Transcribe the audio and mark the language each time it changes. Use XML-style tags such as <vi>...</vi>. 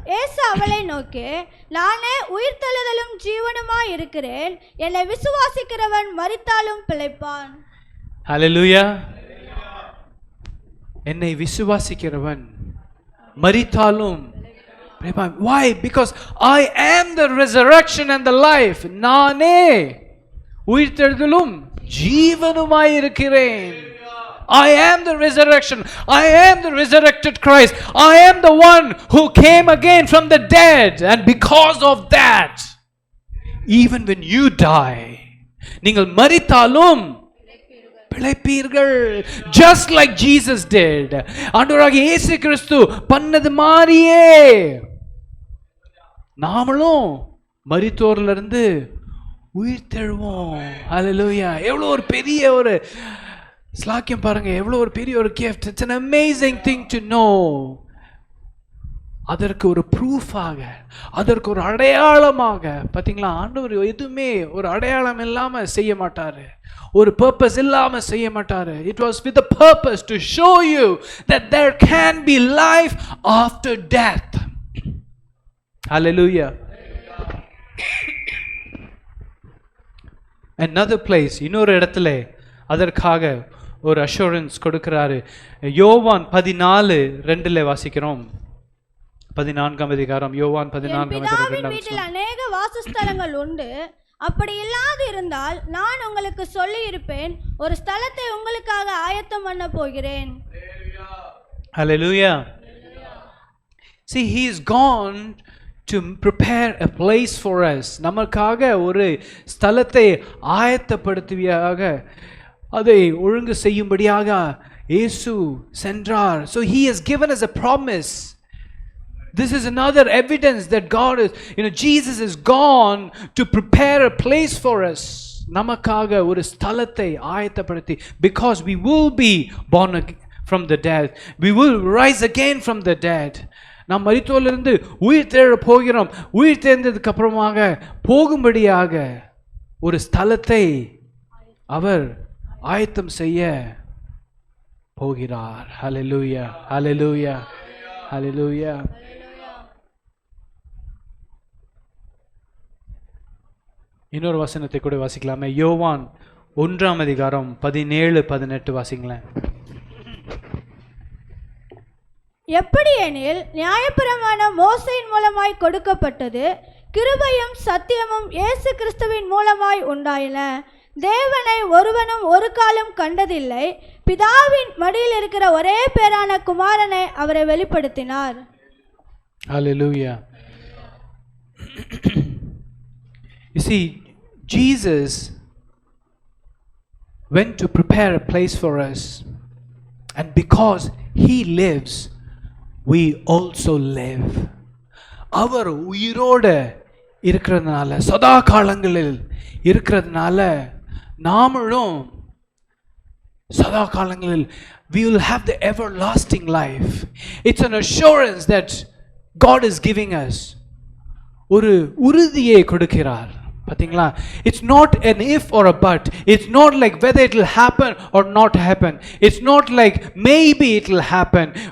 <ta>இயேசு அவளை நோக்கி, நானே உயிர்த்தெழுதலும் ஜீவனுமாய் இருக்கிறேன். என்னை விசுவாசிக்கிறவன் மரித்தாலும் பிழைப்பான். ஹல்லேலூயா. என்னை விசுவாசிக்கிறவன் மரித்தாலும் பிழைப்பான்.</ta> <en>Why? Because I am the resurrection and the life.</en> <ta>நானே உயிர்த்தெழுதலும் ஜீவனுமாய் இருக்கிறேன்.</ta> <en>I am the resurrection. I am the resurrected Christ. I am the one who came again from the dead. And because of that, even when you die,</en> <ta>நீங்கள் மரித்தாலும் பிழைப்பீர்கள்.</ta> <en>Just like Jesus did.</en> <ta>ஆண்டவராகிய இயேசு கிறிஸ்து பண்ணது மாதிரியே நாமளும் மரித்தோரிலிருந்து உயிர்த்தெழுவோம். ஹல்லேலூயா. எவ்வளோ ஒரு பெரிய ஒரு ஸ்லாக்கியம் பாருங்க, எவ்வளோ ஒரு பெரிய ஒரு gift.</ta> <en>It's an amazing thing to know.</en> <ta>அதற்கு ஒரு ப்ரூஃபாக, அதற்கு ஒரு அடையாளமாக, பார்த்தீங்களா, ஆண்டவர் எதுவுமே ஒரு அடையாளம் இல்லாமல் செய்ய மாட்டாரு, ஒரு பர்பஸ் இல்லாமல் செய்ய மாட்டாரு.</ta> <en>It was with a purpose to show you that there can be life after death. Hallelujah. Another place,</en> <ta>இன்னொரு இடத்துல அதற்காக ஒரு அஷூரன்ஸ் கொடுக்கிறாரு. யோவான் 14:2 வாசிக்கிறோம். 14ஆம் அதிகாரம் யோவான் 14ஆம் அதிகாரம். வீட்டில் அநேக வாசஸ்தலங்கள் உண்டு. அப்படி இல்லாது இருந்தால் நான் உங்களுக்கு சொல்லியிருப்பேன், ஒரு ஸ்தலத்தை உங்களுக்காக ஆயத்தம் பண்ண போகிறேன்.</ta> <en>Hallelujah. See, he is gone to prepare a place for us.</en> <ta>நமக்காக ஒரு ஸ்தலத்தை ஆயத்தப்படுத்துவியாக, அதை ஒழுங்கு செய்யும்படியாக இயேசு சென்றார்.</ta> <en>So he has given us a promise. This is another evidence that God is, Jesus is gone to prepare a place for us.</en> <ta>நமக்காக ஒரு ஸ்தலத்தை ஆயத்தப்படுத்தி,</ta> <en>because we will be born from the dead, we will rise again from the dead.</en> <ta>நாம் மரித்தோரிலிருந்து உயிர் தெழ போகிறோம். உயிர் தெழுந்ததுக்கு அப்புறமாக போகும்படியாக ஒரு ஸ்தலத்தை அவர் ஆயத்தம் செய்ய போகிறார். ஹல்லேலூயா, ஹல்லேலூயா, ஹல்லேலூயா. இன்னொரு வசனத்தை கூட வாசிக்கலாமே. யோவான் 1:17-18 வாசிங்களேன். எப்படியெனில் நியாயப்பிரமாணம் மோசேயின் மூலமாய் கொடுக்கப்பட்டது, கிருபையும் சத்தியமும் இயேசு கிறிஸ்துவின் மூலமாய் உண்டாயின. தேவனை ஒருவனும் ஒரு காலம் கண்டதில்லை, பிதாவின் மடியில் இருக்கிற ஒரே பேரான குமாரனை அவரை வெளிப்படுத்தினார்.</ta> <en>Hallelujah. You see, Jesus went to prepare a place for us, and because he lives, we also live.</en> <ta>அவர் உயிரோட இருக்கிறதுனால, சதா காலங்களில் இருக்கிறதுனால, நாமளும் சதா காலங்களில்</ta> <en>we will have the everlasting life. It's an assurance that God is giving us.</en> <ta>ஒரு உறுதியை கொடுக்கிறார். பாத்தீங்களா?</ta> <en>It's not an if or a but. It's not like whether it will happen or not happen. It's not like maybe it will happen.</en>